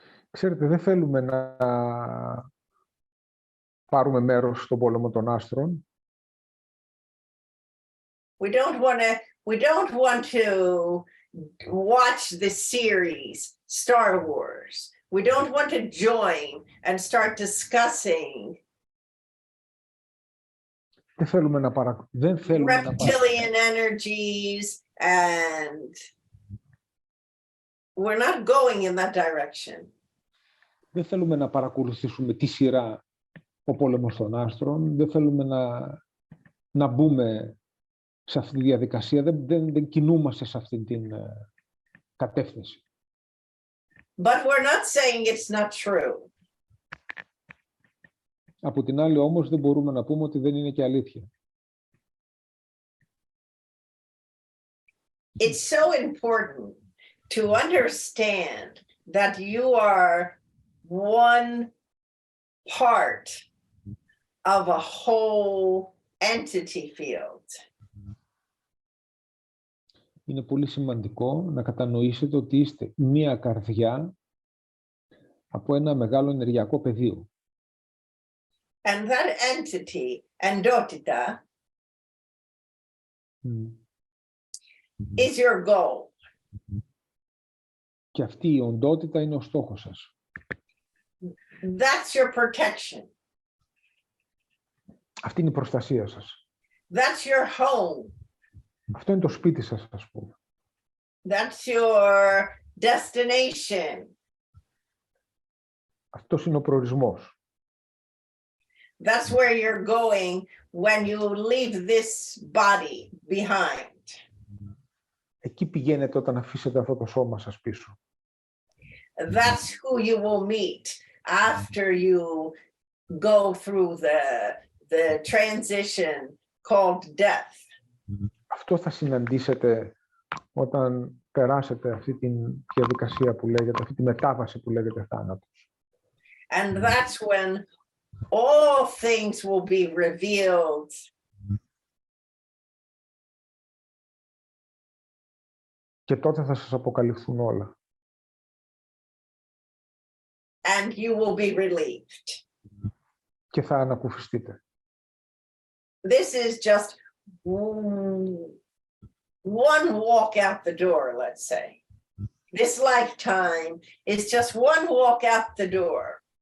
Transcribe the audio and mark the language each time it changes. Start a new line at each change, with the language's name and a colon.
Greek: Ξέρετε, δεν θέλουμε να πάρουμε μέρος στον πόλεμο των άστρων.
English: We don't want to watch the series Star Wars. We don't want to join and start discussing
Greek: Δεν θέλουμε να
English: reptilian energies, and we're not going in that direction.
Greek: Δεν θέλουμε να παρακολουθήσουμε τη σειρά ο πόλεμος των άστρων. Δεν θέλουμε να μπούμε σε αυτή τη διαδικασία. Δεν κινούμαστε σε αυτή την κατεύθυνση.
English: But we're not saying it's not true.
Greek: Από την άλλη όμως δεν μπορούμε να πούμε ότι δεν είναι και αλήθεια.
English: It's so important to understand that you are one part of a whole entity field.
Greek: Είναι πολύ σημαντικό να κατανοήσετε ότι είστε μία καρδιά από ένα μεγάλο ενεργειακό πεδίο.
English: And that entity, endotita, is your goal.
Greek: Και αυτή η οντότητα είναι ο στόχος σας.
English: That's your protection.
Greek: Αυτή είναι η προστασία σας.
English: That's your home.
Greek: Αυτό είναι το σπίτι σας, ας πούμε.
English: That's your destination.
Greek: Αυτός είναι ο προορισμός.
English: That's where you're going when you leave this body behind.
Greek: Εκεί πηγαίνετε όταν αφήσετε αυτό το σώμα σας πίσω.
English: That's who you will meet after you go through the transition called death.
Greek: Αυτό θα συναντήσετε όταν περάσετε αυτή τη διαδικασία που λέγεται, αυτή τη μετάβαση που λέγεται θάνατος.
English: And that's when all things will be revealed.
Greek: Και τότε θα σας αποκαλυφθούν όλα.
English: And you will be relieved.
Greek: Και θα ανακουφιστείτε.
English: This is just one walk out the door, let's say. This lifetime is just one walk out the door.